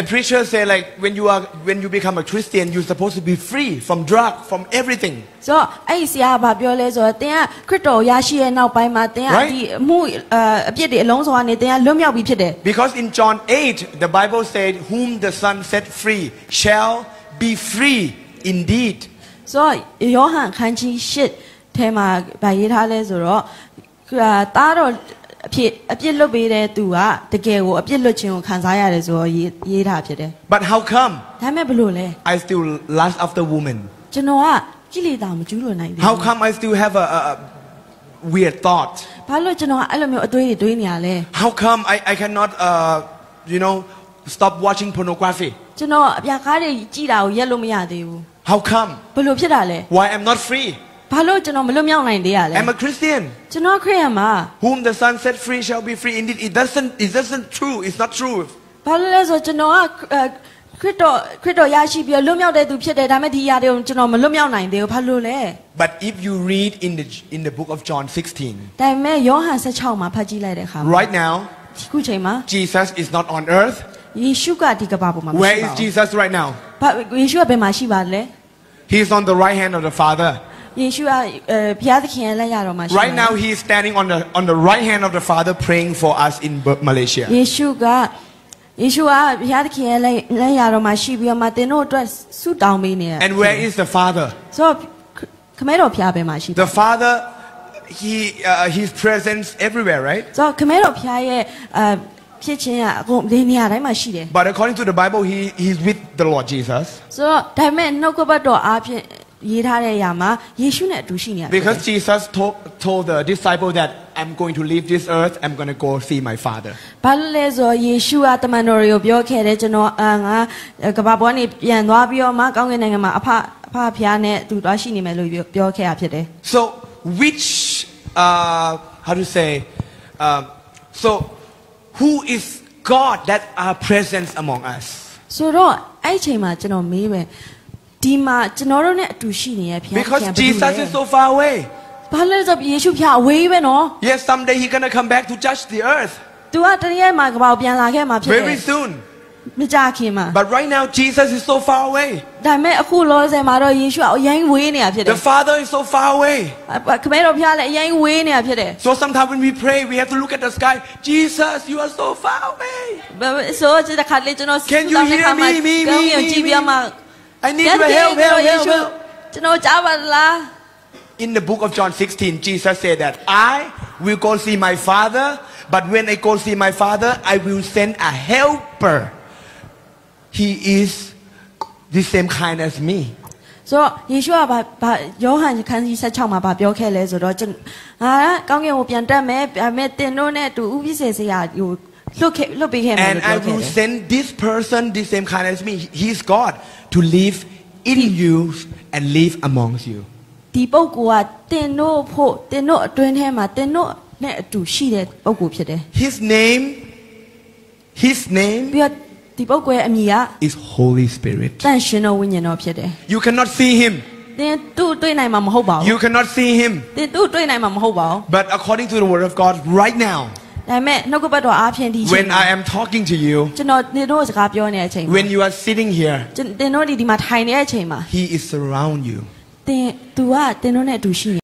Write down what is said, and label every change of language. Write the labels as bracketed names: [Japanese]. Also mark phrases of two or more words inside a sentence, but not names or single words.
[English] And the preacher said like when you become a Christian, you're supposed to be free from drug, from everything. [Burmese] ဆိုတော့အဲ့ဆရာကဘာပြောလဲဆိုတော့တင်ကခရစ်တော်ရရှိရဲ့နောက်ပိုင်းမှာတင်ကဒီအမှုအပြစ်တွေအလုံးစုံကနေတင်ကလွတ်မြောက်ပြီးဖြစ်တယ် [English] Because in John 8, the Bible said, "Whom the Son set free shall be free indeed." [Burmese] ဆိုတော့ယောဟန်ခန်းကြီး8ထဲမှာဗာရေးထားလဲဆိုတော့တားတော့အပြစ်လွတ်ပေးတဲ့သူကတကယ်ကိုအပြစ်လွတ်ခြင်းကိုခံစားရတယ်ဆိုတော့ရေးထားဖြစ်တယ် [English] But how come [Burmese] ဒါပေမဲ့ဘယ်လိုလဲ [English] I still lust after women? [Burmese] ကျွန်တော်ကကိလေသာမကျူးလွန်နိုင်သေးဘူး [English] How come I still have a weird thought? [Burmese] ဘာလို့ကျွန်တော်ကအဲ့လိုမျိုးအတွေးတွေးနေရလဲ [English] How come I cannot stop watching pornography? [Burmese] ကျွန်တော်အပြာကားတွေကြည့်တာကိုရက်လို့မရသေးဘူး [English] How come? [Burmese] ဘယ်လိုဖြစ်တာလဲ [English] Why I'm not free? [Burmese] ဘာလို့ကျွန်တော်မလွတ်မြောက်နိုင်သေးရလဲ [English] I'm a Christian. [Burmese] ကျွန်တော်ခရစ်ယာန်မှာ [English] Whom the Son set free shall be free indeed. It doesn't true. It's not true. [Burmese] ဘာလို့လဲဆိုကျွန်တော်ကခရစ်တော်ရရှိပြီးလွတ်မြောက်တဲ့သူဖြစ်တယ်ဒါပေမဲ့ဒီຢာတွေကိုကျွန်တော်မလွတ်မြောက်နိုင်သေးဘူးဘာလို့လဲ [English] But if you read in the book of John 16, [Burmese] ဒါပေမဲ့ယောဟန်16မှာဖတ်ကြည့်လိုက်တဲ့အခါမှာ [English] right now, [Burmese] ခုချိန်မှာ [English] Jesus is not on earth. [Burmese] ယေရှုကဒီကမ္ဘာပေါ်မှာမရှိပါ [English] Where [Burmese] ဘူး [English] is Jesus right now? [Burmese] ယေရှုကဘယ်မှာရှိပါလဲ [English] He is on the right hand of the Father. [Burmese] ယေရှုကဘုရားသခင်ရဲ့လက်ရတော်မှာရှိပါ [English] Right now, he is standing on the right hand of the Father, praying for us in Malaysia. [Burmese] ယေရှုကဘုရားသခင်ရဲ့လက်ရတော်မှာရှိပြီးတော့မှသင်တို့အတွက်ဆုတောင်းပေးနေတယ် [English] And where is the Father? [Burmese] ဆိုတော့ခမဲတော်ဘုရားဘယ်မှာရှိပါ [English] The Father, his presence everywhere, right? [Burmese] ဆိုတော့ခမဲတော်ဘုရားရဲ့ဖြစ်ခြင်းကအကုန်ဒီနေရာတိုင်းမှာရှိတယ် [English] But according to the Bible, he's with the Lord Jesus. [Burmese] ဆိုတော့ဒါပေမဲ့နှုတ်ကပတ်တော်အားဖြင့်ရေးထားတဲ့အရာမှာယေရှုနဲ့အတူရှိနေရတယ် [English] Because Jesus told the disciple that I'm going to leave this earth, I'm going to go see my Father. [Burmese] ဘာလို့လဲဆိုတော့ယေရှုကတမန်တော်တွေကိုပြောခဲ့တယ်ကျွန်တော်ငါကမ္ဘာပေါ်ကနေပြန်သွားပြီးတော့မှကောင်းကင်နိုင်ငံမှာအဖဖျားနဲ့အတူသွားရှိနေမယ်လို့ပြောခဲ့တာဖြစ်တယ် [English] So which how to say so who is God that are present among us? [Burmese] ဆိုတော့အဲ့အချိန်မှာကျွန်တော်မေးမယ်ဒီမှာကျွန်တော်တို့နဲ့အတူရှိနေရဲ့ဘုရား [English] Because Jesus is so far away. [Burmese] ဘာလို့လဲဆိုတော့ယေရှုဘုရားအဝေးပဲနော် [English] Yes, someday he's going to come back to judge the earth. [Burmese] तू ကတရက်မှာကမ္ဘာကိုပြန်လာခဲ့မှာဖြစ်တယ် [English] Very soon. [Burmese] မကြခင်မှာ [English] But right now Jesus is so far away. [Burmese] ဒါပေမဲ့အခုလောဆယ်မှာတော့ယေရှုကအရင်ဝေးနေတာဖြစ်တယ် [English] The Father is so far away. [Burmese] ခမဲတော်ဘုရားလည်းအရင်ဝေးနေတာဖြစ်တယ် [English] So sometimes when we pray, we have to look at the sky. Jesus, you are so far away. [Burmese] ဆိုတော့ဒီခါလေးကျွန်တော် [English] Can you hear me? [Burmese] ကောင်းကင်ကြည့်ပြမှာ [English] I need your help. [Burmese] ကျွန်တော်ကြားပါလား [English] In the book of John 16, Jesus said that I will go see my Father, but when I go see my Father, I will send a helper. He is the same kind as me. [Burmese] ဆိုတော့ယေရှုကဘာယောဟန်ခန်းကြီး16မှာပြောခဲ့လဲဆိုတော့ကောင်းကင်ကိုပြန်တက်မယ်ဒါပေမဲ့တင်တို့နဲ့အတူဥပိ္ပစေစရာဟိုလွတ်ပေးခဲ့မယ်လို့ [English] And I [Burmese] ပြောခဲ့ [English] will [Burmese] တယ် [English] send this person, the same kind as me. He's God to live in you and live amongst you. [Burmese] ဒီပုဂ္ဂိုလ်ကတင်တို့ဖို့တင်တို့အတွင်းထဲမှာတင်တို့နဲ့အတူရှိတဲ့ပုဂ္ဂိုလ်ဖြစ်တယ် [English] His name [Burmese] ပြီးတော့ဒီပုဂ္ဂိုလ်ရဲ့အမည်က [English] is Holy Spirit. [Burmese] တန်ရှင်တော်ဝိညာဉ်တော်ဖြစ်တယ် [English] You cannot see him. [Burmese] တင်းသူ့တွေ့နိုင်မှာမဟုတ်ပါဘူး [English] You cannot see him. [Burmese] တင်းသူ့တွေ့နိုင်မှာမဟုတ်ပါဘူး [English] But according to the word of God, right now, [Burmese] ဒါပေမဲ့နှုတ်ကပတ်တော်အားဖြင့်ဒီချိန် [English] when I am talking to you, [Burmese] ကျွန်တော်နေတို့စကားပြောနေတဲ့အချိန်မှာ [English] when you are sitting here, [Burmese] တင်းတို့ဒီမှာထိုင်နေတဲ့အချိန်မှာ [English] he is around you. [Burmese] သူကတင်းတို့နဲ့အတူရှိနေ